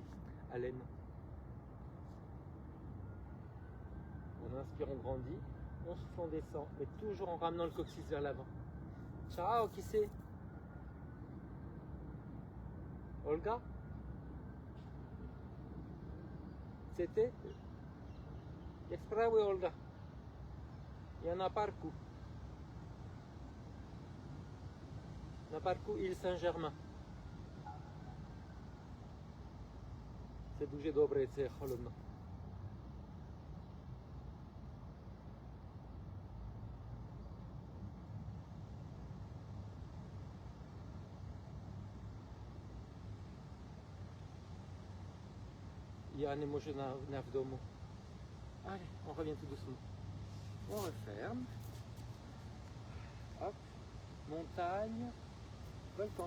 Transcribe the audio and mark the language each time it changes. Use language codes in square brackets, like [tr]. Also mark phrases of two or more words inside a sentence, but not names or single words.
[fr] À l'aine. On inspire, on grandit. On souffle, on descend. Mais toujours en ramenant le coccyx vers l'avant. Ciao, qui c'est? Olga? C'était? [pl] Jak sprawy, Olga? Ja na parku. Na parku Île Saint-Germain. [uk] Це дуже добре, це холодно. Я не можу не вдома. [fr] Allez, on revient tout doucement. On referme. Hop. Montagne. Volcan.